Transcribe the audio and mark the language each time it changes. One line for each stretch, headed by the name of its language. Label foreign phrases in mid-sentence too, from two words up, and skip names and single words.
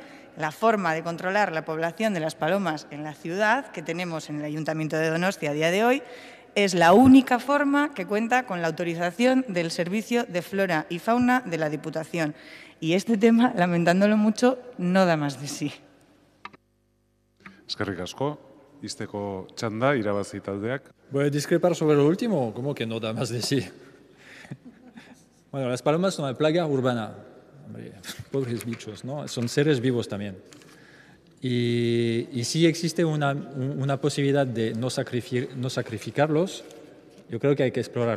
Spanish: La forma de controlar la población de las palomas en la ciudad que tenemos en el Ayuntamiento de Donostia a día de hoy es la única forma que cuenta con la autorización del Servicio de Flora y Fauna de la Diputación. Y este tema, lamentándolo mucho, no da más de sí.
Basque: Eskerrik asko, izteko txanda, irabazi taldeak.
Spanish: Voy a discrepar sobre lo último, ¿cómo que no da más de sí? Bueno, las palomas son una plaga urbana. Hombre, pobres bichos, ¿no? Son seres vivos también. Y si existe una posibilidad de no sacrificarlos, yo creo que hay que explorar.